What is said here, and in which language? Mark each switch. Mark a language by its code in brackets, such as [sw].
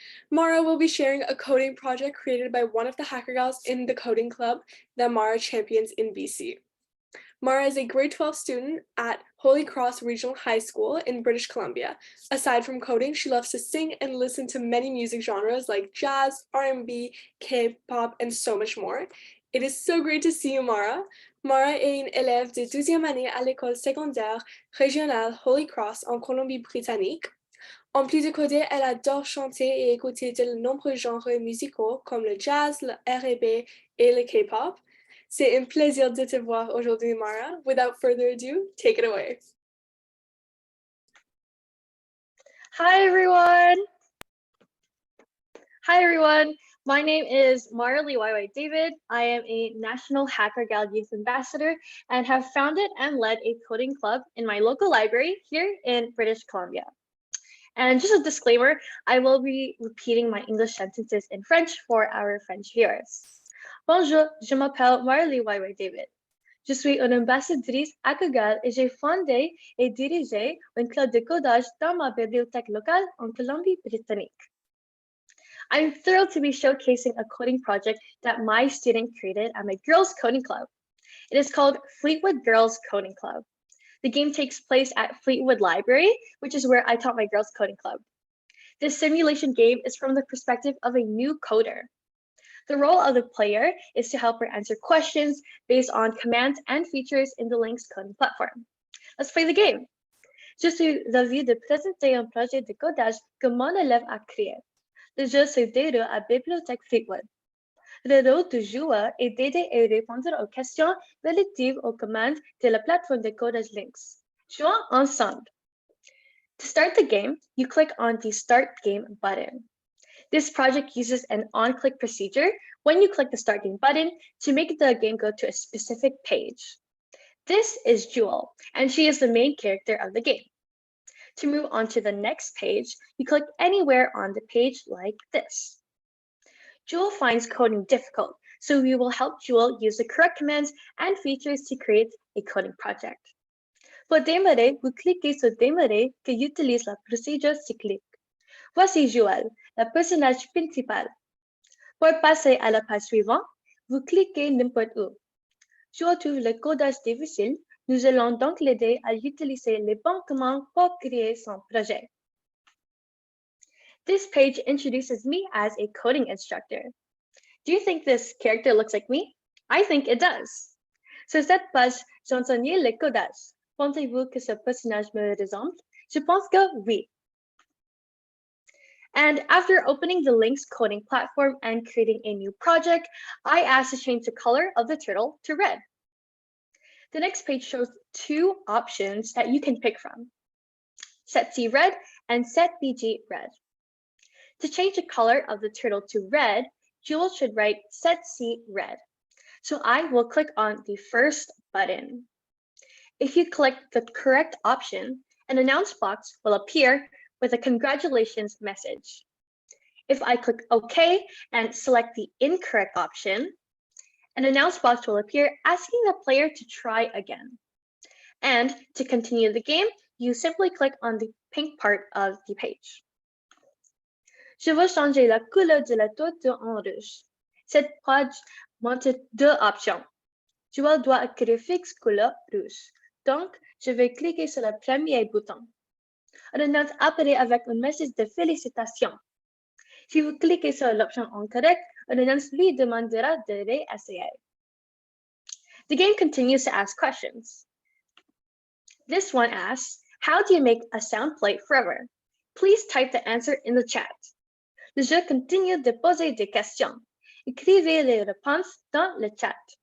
[en] Mara will be sharing a coding project created by one of the Hackergals in the coding club that Mara champions in BC. Mara is a grade 12 student at Holy Cross Regional High School in British Columbia. Aside from coding, she loves to sing and listen to many music genres like jazz, R&B, K-pop, and so much more. It is so great to see you, Mara. [fr] Mara est une élève de 12e année à l'école secondaire régionale Holy Cross en Colombie-Britannique. En plus de coder, elle adore chanter et écouter de nombreux genres musicaux comme le jazz, le R&B et le K-pop. C'est un plaisir de te voir aujourd'hui, Mara. [en] Without further ado, take it away. Hi, everyone. Hi, everyone. My name is Marley YY David. I am a National Hackergal Youth Ambassador and have founded and led a coding club in my local library here in British Columbia. And just a disclaimer, I will be repeating my English sentences in French for our French viewers. [fr] Bonjour, je m'appelle Marley YY David. Je suis une ambassadrice Hackergal et j'ai fondé et dirigé un club de codage dans ma bibliothèque locale en Colombie-Britannique. [en] I'm thrilled to be showcasing a coding project that my student created at my girls' coding club. It is called Fleetwood Girls Coding Club. The game takes place at Fleetwood Library, which is where I taught my girls' coding club. This simulation game is from the perspective of a new coder. The role of the player is to help her answer questions based on commands and features in the Link's coding platform. Let's play the game. [fr] Je suis ravie de présenter un projet de codage que mon élève a créé. Le jeu se déroule à Bibliothèque Fleetwood. Le rôle du joueur est d'aider et répondre aux questions relatives aux commandes de la plateforme de codage Links. Jouons ensemble. [en] To start the game, you click on the Start Game button. This project uses an on-click procedure when you click the Start Game button to make the game go to a specific page. This is Jewel, and she is the main character of the game. To move on to the next page, you click anywhere on the page like this. Jewel finds coding difficult, so we will help Jewel use the correct commands and features to create a coding project. [fr] Pour démarrer, vous cliquez sur Démarrer qui utilise la procédure cyclique. Voici Joël, le personnage principal. Pour passer à la page suivante, vous cliquez n'importe où. Joël trouve le codage difficile. Nous allons donc l'aider à utiliser les bons commandes pour créer son projet. [en] This page introduces me as a coding instructor. Do you think this character looks like me? I think it does. [fr] Sur cette page, j'enseigne le codage. Pensez-vous que ce personnage me ressemble? Je pense que oui. [en] And after opening the Link's coding platform and creating a new project, I asked to change the color of the turtle to red. The next page shows two options that you can pick from: Set C red and Set BG red. To change the color of the turtle to red, Jewel should write Set C red. So I will click on the first button. If you click the correct option, an announce box will appear with a congratulations message. If I click OK and select the incorrect option, an announce box will appear asking the player to try again. And to continue the game, you simply click on the pink part of the page. [fr] Je veux changer la couleur de la tortue en rouge. Cette page montre deux options. Joël doit écrire fixe couleur rouge. Donc, je vais cliquer sur le premier bouton. Un annonce apparaît avec un message de félicitations. Si vous cliquez sur l'option incorrecte, un annonce lui demandera de réessayer. [en] The game continues to ask questions. This one asks, how do you make a sound play forever? Please type the answer in the chat. [fr] Le jeu continue de poser des questions. Écrivez les réponses dans le chat.